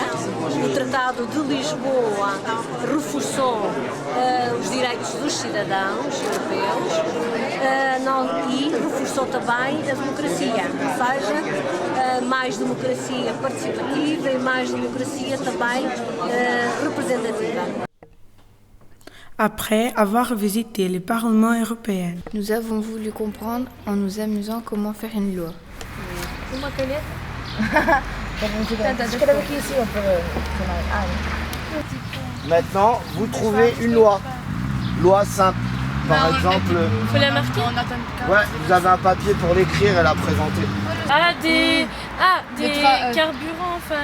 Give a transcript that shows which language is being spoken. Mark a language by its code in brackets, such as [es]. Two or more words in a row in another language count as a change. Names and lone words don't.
[pt] O Tratado de Lisboa reforçou os direitos dos cidadãos europeus e reforçou também a democracia, ou seja, mais democracia participativa e mais democracia também representativa. [fr] Après avoir visité le Parlement européen, nous avons voulu comprendre en nous amusant comment faire une loi. [pt] Uma caneta? [fr] Maintenant, vous trouvez une loi. Loi simple. Par exemple. Il faut la marquer? Ouais, vous avez un papier pour l'écrire et la présenter. des carburants, enfin.